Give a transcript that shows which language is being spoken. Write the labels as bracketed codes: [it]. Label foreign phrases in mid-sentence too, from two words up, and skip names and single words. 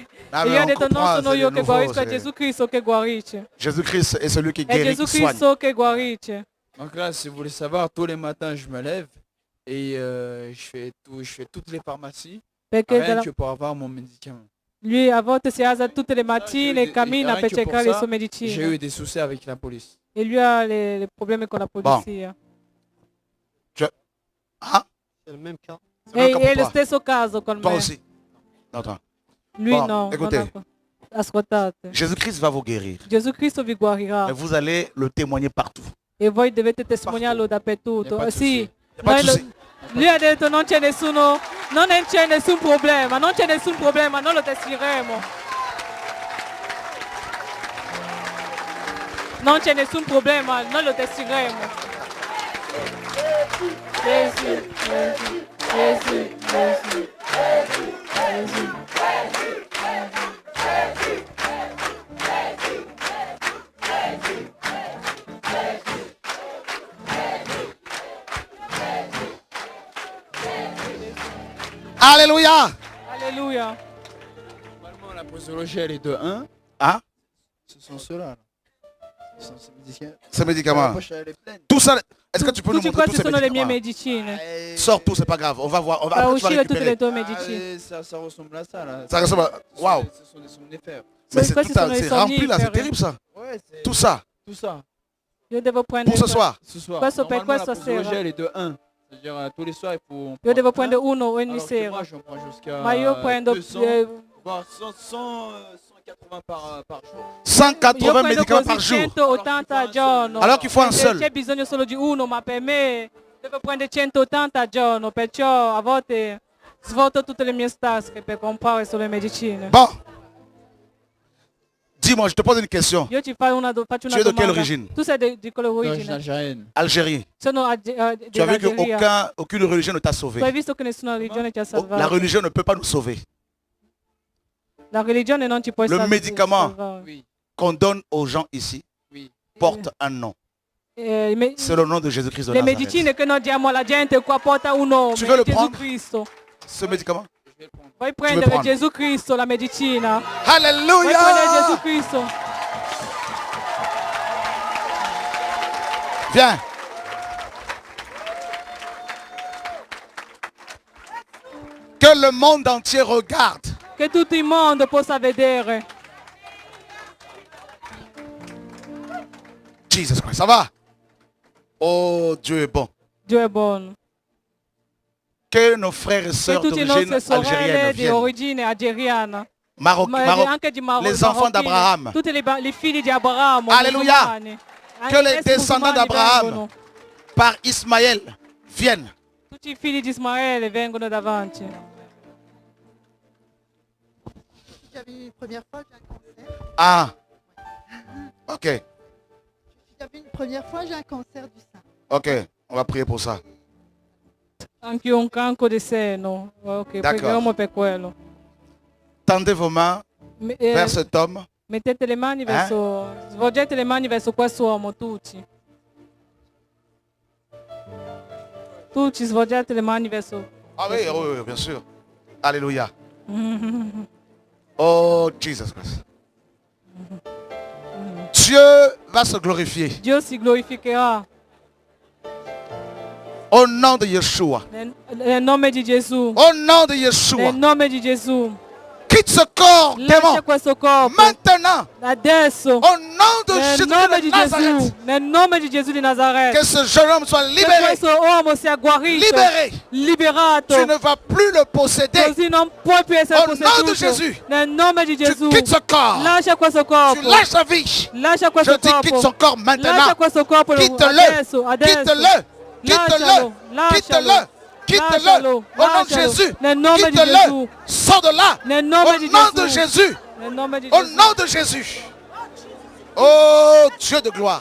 [it] Ah, E [fr] mais [it] io ho [fr] on [it] detto non [fr] comprend, [it] sono [fr] c'est [it] io [fr] le [it] che [fr] nouveau, [it] guarisco, è [fr] c'est- [it] Gesù Cristo che guarisce. [fr] Jésus-Christ est celui qui [it] È [fr] guérit, [it] Gesù [fr] qui soigne. [it] Cristo che guarisce. [fr] Donc là, si vous voulez savoir, tous les matins, je me lève et je fais toutes les pharmacies, [it] Perché [fr] rien que pour avoir mon médicament. [it] lui a volte si alza tutte le mattine e cammina [fr] rien [it] per [fr] que pour [it] cercare le [fr] ça, [it] sue [fr] J'ai [it] medicine. [fr] eu des soucis avec la police. [it] E lui ha le problemi con la polizia. Ah, [fr] C'est le même cas. c'est le même cas [it] È [fr] pour [it] lo [fr] toi. [it] stesso caso con [fr] Toi [it] me. [fr] aussi. Non, attends. [it] Lui [fr] Bon, [it] no. [fr] écoutez. [it] non ha- Ascoltate. [fr] Jésus-Christ va vous guérir. [it] Gesù Cristo vi guarirà [fr] Et vous allez le témoigner partout. [it] e voi dovete testimoniarlo dappertutto. [fr] Y a pas de [it] Sì, [fr] souci. Y a pas de [it] noi lo- [fr] souci. [it] lui ha detto non c'è nessuno, non c'è nessun problema, non c'è nessun problema, noi lo testiremo. Non c'è nessun problema, noi lo testiremo. Gesù, Gesù, Gesù, Gesù. [fr] Jésus. Alléluia. Alléluia. Normalement, la posologie, elle est de 1. Hein? Ce sont ceux-là. Là. Ce sont ces médicaments. Ces médicaments. La poche, elle est pleine. Tout ça, est-ce que tu peux nous [it] Tutti [fr] montrer tous [it] questi [fr] ces [it] sono le mie [fr] médicaments? [it] medicine. [fr] Sors tout, c'est pas grave. On va voir. On va, [it] Fa [fr] après, tu vas [it] uscire tutte [fr] récupérer. [it] le tue medicine. [fr] Ça ressemble à ça. Là. Ça ressemble à... Waouh. Ce sont des somnifères. Mais c'est [it] Questi [fr] tout [it] sono i [fr] c'est rempli là, c'est [it] sonniferi. [fr] terrible ça. Ouais, c'est Tout ça. tout ça. [it] Io devo prendere [fr] Pour ce soir. Ce soir. [it] Questo per [fr] Normalement, [it] questa [fr] la posologie, [it] sera. [fr] elle est de 1. C'est-à-dire tous les soirs, il faut... [it] Io devo [fr] un. [it] prendere uno ogni [fr] Alors que [it] sera. [fr] moi, j'en prends jusqu'à [it] Ma io prendo [fr] 200, voire 180 par jour. 180 médicaments par [it] così [fr] jour. [it] 180 al giorno. [fr] Alors qu'il faut un seul. [it] C'è bisogno solo di uno, ma per me devo prendere 180 al giorno, perciò a volte svuoto tutte le mie tasche per comprare solo le medicine. [fr] Bon. Dis-moi, je te pose une question. [it] Io ci faccio una [fr] Tu es de quelle [it] domanda. [fr] origine? [it] Tu sei di quale [fr] D'origine [it] origine? [fr] algérienne. Algérie. [it] Sono [fr] Tu as vu [it] dell'Algeria. [fr] qu'aucune religion ne t'a [it] Tu hai [fr] sauvé. [it] visto che nessuna religione ti ha [fr] La [it] salvato. [fr] religion ne peut pas nous sauver. [it] La religione non ci può [fr] Le [it] salvare. [fr] médicament. Oui, Qu'on donne aux gens ici oui. porte un nom. Me- C'est le nom de Jésus-Christ de le Nazareth. [it] medicine che noi diamo alla gente qua porta un nome, [fr] Tu veux le [it] Gesù [fr] prendre? [it] Cristo. [fr] Ce médicament. Je vais le prendre. [it] Vuoi [fr] veux [it] prendere [fr] prendre? [it] Gesù Cristo, la medicina? Vuoi prendere Gesù [fr] Alléluia. [it] Cristo? [fr] Viens. Que le monde entier regarde. [it] Che tutto il mondo possa vedere. [fr] Jesus Christ, ça va? Oh, Dieu est bon. [it] Dio è buono. [fr] Que nos frères et [it] Che [fr] sœurs [it] tutte le [fr] d'origine [it] nostre sorelle [fr] algérienne [it] di [fr] viennent. [it] origine algeriana, Anche anche di [fr] les enfants d'Abraham. [it] tutti i figli di Abramo, [fr] Alléluia. [it] musulmani. [fr] Que [it] Anche [fr] les [it] questi [fr] descendants [it] musulmani [fr] d'Abraham [it] vengono. [fr] par Ismaël viennent. [it] Tutti i figli di Ismaele vengono davanti. [fr] J'avais une première fois, j'ai un cancer. Ah. Ok, J'avais une première fois, j'ai un cancer du sein. ok. On va prier pour ça. [it] Anche io ho un cancro di seno. Ok, [fr] D'accord. [it] preghiamo per quello. [fr] Tendez vos mains vers cet homme. [it] Mettete le mani verso, svolgete le mani verso quest'uomo, tutti. Tutti svolgete le mani verso. [fr] Ah oui, oui, oui, bien sûr. Alléluia. Oh, Jesus Christ. Dieu va se glorifier. [it] Dio si glorificherà [fr] Au nom de Yeshua. [it] nel nome di Gesù. [fr] Au nom de [it] Nel [fr] Yeshua. [it] nome di Gesù. [fr] Quitte ce corps, [it] Lascia [fr] démon. [it] questo corpo. [fr] Maintenant. [it] Adesso. [fr] Au nom de [it] Nel [fr] Jésus [it] nome di [fr] de Nazareth. [it] Gesù. Nel nome di Gesù di [fr] Que [it] Nazareth. [fr] ce jeune homme soit [it] Che [fr] libéré. [it] questo uomo sia guarito. [fr] Libéré. [it] Liberato. [fr] Tu ne vas plus le posséder. [it] Così non puoi più essere [fr] Au nom de [it] posseduto. [fr] Jésus. [it] Nel nome di [fr] Tu [it] Gesù. [fr] quittes ce corps. [it] Lascia questo [fr] Tu [it] corpo. [fr] lâches sa vie. [it] Lascia [fr] Je [it] questo [fr] dis quitte son [it] corpo. [fr] corps maintenant. [it] Lascia questo corpo [fr] Quitte-le. [it] adesso, adesso. [fr] Quitte-le. Quitte-le. [it] Lascialo, [fr] Quitte-le. [it] lascialo. [fr] Quitte-le. [it] Lascialo, [fr] Au nom de [it] lascialo. [fr] Jésus. [it] Nel nome di [fr] Quitte-le. [it] Gesù. [fr] Sors de là. [it] Nel nome [fr] Au [it] di [fr] nom de [it] Gesù. [fr] Jésus. [it] Nel nome di [fr] Au [it] Gesù. [fr] nom de Jésus. Oh Dieu de gloire.